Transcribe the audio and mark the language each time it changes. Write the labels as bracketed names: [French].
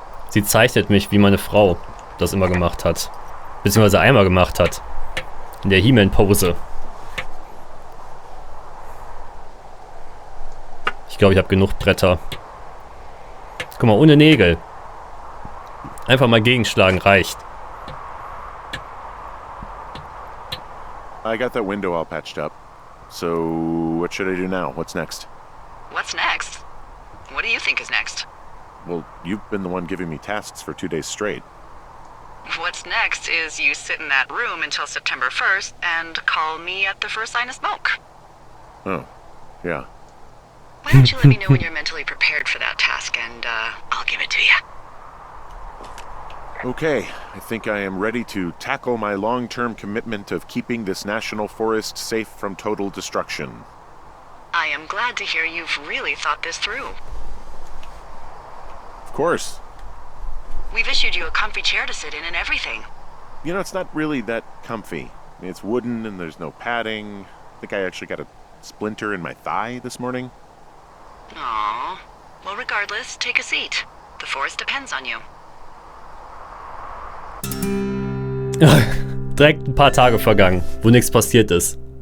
[German] Sie zeichnet mich, wie meine Frau das immer gemacht hat. Beziehungsweise einmal gemacht hat. In der He-Man-Pose. Ich glaube, ich habe genug Bretter. Guck mal, ohne Nägel. Einfach mal gegenschlagen reicht. [English] I got that window all patched up. So, what should I do now? What's next? What's next? What do you think is next? Well, you've been the one giving me tasks for 2 days straight. What's next is you sit in that room until September 1st and call me at the first sign of smoke. Oh, yeah. Why don't you let me know when you're mentally prepared for that task and I'll give it to you. Okay, I think I am ready to tackle my long-term commitment of keeping this national forest safe from total destruction. I am glad to hear you've really thought this through. Of course. We've issued you a comfy chair to sit in and everything. You know, it's not really that comfy. I mean, it's wooden and there's no padding. I think I actually got a splinter in my thigh this morning. Aww. Well, regardless, take a seat. The forest depends on you. [German] Direkt ein paar Tage vergangen, wo nichts passiert ist.